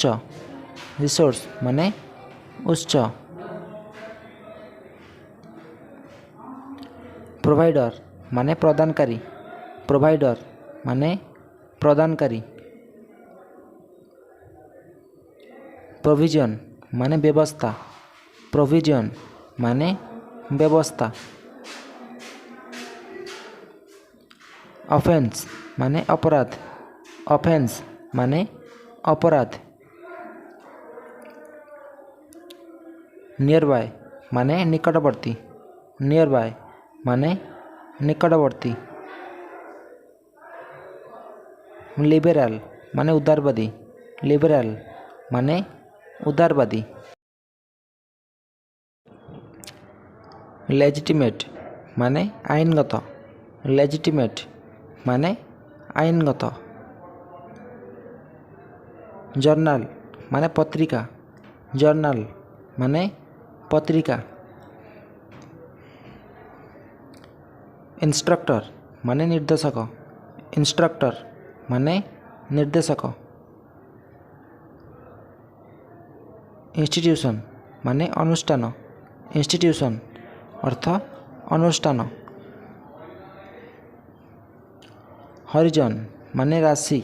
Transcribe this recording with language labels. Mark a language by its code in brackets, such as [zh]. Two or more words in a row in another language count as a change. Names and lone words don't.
[or] ରିସୋର୍ସ ମାନେ ଉଚ୍ଚ। ପ୍ରୋଭାଇଡର ମାନେ ପ୍ରଦାନକାରୀ। ପ୍ରୋଭାଇଡର ମାନେ ପ୍ରଦାନକାରୀ। ପ୍ରୋଭିଜନ ମାନେ ବ୍ୟବସ୍ଥା। ପ୍ରୋଭିଜନ ମାନେ ବ୍ୟବସ୍ଥା। ଅଫେନ୍ସ ମାନେ ଅପରାଧ। ଅଫେନ୍ସ ମାନେ ଅପରାଧ। [en] near by [or] ମାନେ ନିକଟବର୍ତ୍ତୀ। [en] near by [or] ମାନେ ନିକଟବର୍ତ୍ତୀ। ଲିବେରାଲ ମାନେ ଉଦାରବାଦୀ। ଲିବେରାଲ ମାନେ ଉଦାରବାଦୀ। ଲେଜିଟିମେଟ ମାନେ ଆଇନଗତ। ଲେଜିଟିମେଟ ମାନେ ଆଇନଗତ। ଜର୍ନଲ ମାନେ ପତ୍ରିକା। ଜର୍ନଲ ମାନେ ପତ୍ରିକା। ଇନଷ୍ଟ୍ରକ୍ଟର ମାନେ ନିର୍ଦ୍ଦେଶକ। ଇନଷ୍ଟ୍ରକ୍ଟର ମାନେ ନିର୍ଦ୍ଦେଶକ। ଇନଷ୍ଟିଚ୍ୟୁସନ ମାନେ ଅନୁଷ୍ଠାନ। ଇନଷ୍ଟିଚ୍ୟୁସନ ଅର୍ଥ ଅନୁଷ୍ଠାନ। ହରିଜନ ମାନେ ରାଶି।